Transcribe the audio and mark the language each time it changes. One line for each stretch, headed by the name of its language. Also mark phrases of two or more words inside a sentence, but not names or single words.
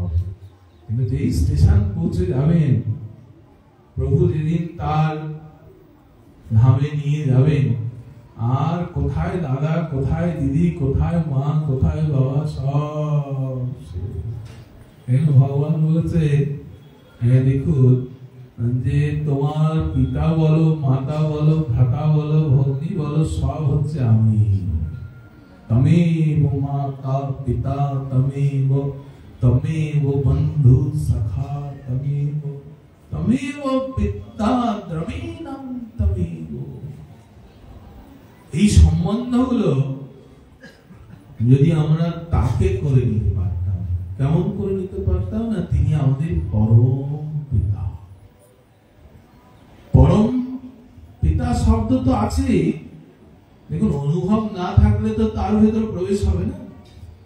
Bangla: কিন্তু যেই স্টেশন পৌঁছে যাবেন, প্রভু যেদিন তার ধামে নিয়ে যাবেন, আর কোথায় দাদা, কোথায় দিদি, কোথায় মা, কোথায় বাবা, সব ভগবান বলেছে দেখুন যে তোমার পিতা বলো, মাতা বলো, ভ্রাতা বলো, ভগ্নী বলো, সব হচ্ছে আমি।
Sanskrit: त्वमेव माता पिता त्वमेव, त्वमेव बन्धु सखा त्वमेव, त्वमेव पिता द्रविणं त्वमेव।
Bangla: এই সম্বন্ধগুলো যদি আমরা তাকে করে নিতে পারতাম, কেমন করে নিতে পারতাম না, তিনি আমাদের পরম পিতা। পরম পিতা শব্দ তো আছে, দেখুন অনুভব না থাকলে তো তার ভেতর প্রবেশ হবে না।